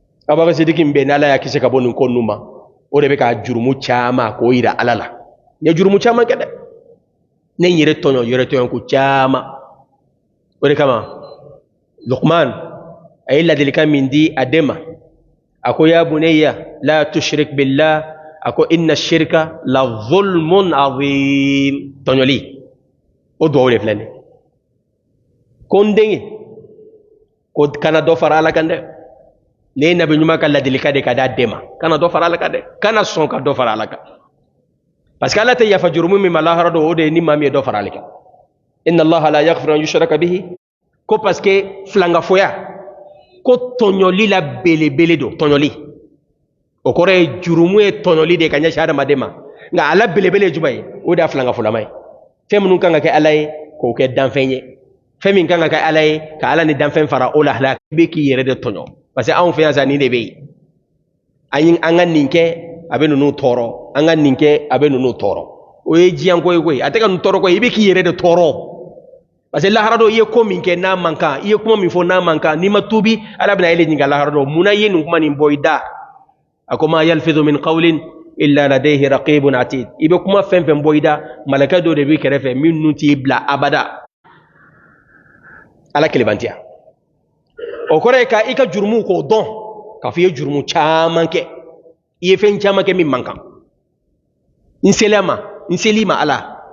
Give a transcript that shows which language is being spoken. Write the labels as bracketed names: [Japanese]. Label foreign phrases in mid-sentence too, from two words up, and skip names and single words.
[Bambara] Abubakar Sidiki be n'ala ya kise ka bɔ nin ko ninnu ma o de bɛ ka jurumu caman k'o yira ala la n ye jurumu caman kɛ dɛ ne n yɛrɛ tɔɲɔ ko caman o de kama Luqman a ye ladilikan min di a den ma a ko [Arabic] يا بني لا تشرك بالله [Bambara] a ko [Arabic] إن الشرك لظلم عظيم [Bambara] tɔɲɔli o duwawu de filɛ nin ko n den ko kana dɔ fara ala kan dɛ ne nabi ɲuman ka ladilikan de ka d'a den ma kana dɔ fara ala kan dɛ kana sɔn ka dɔ fara ala kan [French] parce que [Bambara] ala tɛ yafa jurumu min ma lahara dɔ o de ye ni maa min ye dɔ fara ale kan [Arabic] إن الله لا يغفر أن يشرك به [Bambara] ko [French] parce que [Bambara] filangafoya ko tɔɲɔli la belebele don tɔɲɔli o kɔrɔ ye jurumu ye tɔɲɔli de ka ɲɛsin adamaden ma nka ala belebele ye jumɛn ye o de y'a filangafolama ye fɛn minnu kan ka kɛ ala ye k'o kɛ danfɛn ye fɛn min kan ka kɛ ala ye ka ala ni danfɛn fara o lahala i bɛ k'i yɛrɛ de tɔɲɔ [French] parce que [Bambara] anw fɛ yan sa nin de bɛ yen an ka nin kɛ a bɛ ninnu tɔɔrɔ an ka nin kɛ a bɛ ninnu tɔɔrɔ o ye diɲɛko ye koyi a tɛ ka nin tɔɔrɔ koyi i bɛ k'i yɛrɛ de tɔɔrɔ [French] parce que [Bambara] lahara dɔ i ye ko min kɛ n'a man kan i ye kuma min fɔ n'a man kan n'i ma tuubi ala bɛna ele ɲininka lahara dɔ munna i ye nin kuma nin bɔ i da a ko [Arabic] ما يلفظ من قول إلا لديه رقيب عتيد [Bambara] i bɛ kuma fɛn fɛn bɔ i da malakɛ dɔ de b'i kɛrɛfɛ minnu t'i bila abada ala kelebantiya o kɔrɔ ye ka i ka jurumu k'o dɔn k'a fɔ i ye jurumu caman kɛ i ye fɛn caman kɛ min man kan n seli ma ala